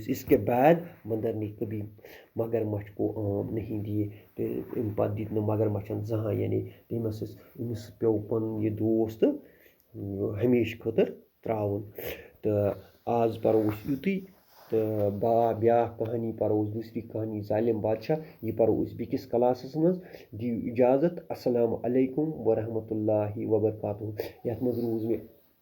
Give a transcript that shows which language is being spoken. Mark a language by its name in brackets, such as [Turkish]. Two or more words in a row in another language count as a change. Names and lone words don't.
[Urdu] اس کے بعد بندر نے کبھی مگرمچھ کو عام نہیں دیے [Kashmiri] تہٕ اَمہِ پتہٕ دِتۍ نہٕ مگرمچھن زٕہٲنۍ یعنی أمِس پیوٚو پنُن یہِ دوست ہمیشہٕ خٲطرٕ ترٛاوُن تہٕ آز پرو أسۍ یُتُے تہٕ بیٛاکھ کہانی پرو أسۍ دوٗسری کہانی ظالم بادشاہ یہِ پرو أسۍ بیٚکِس کلاسس منٛز دِیِو اِجازت [Arabic] السلام علیکم ورحمتہ اللہ وبرکاتہ [Kashmiri] یتھ منٛز روٗز مےٚ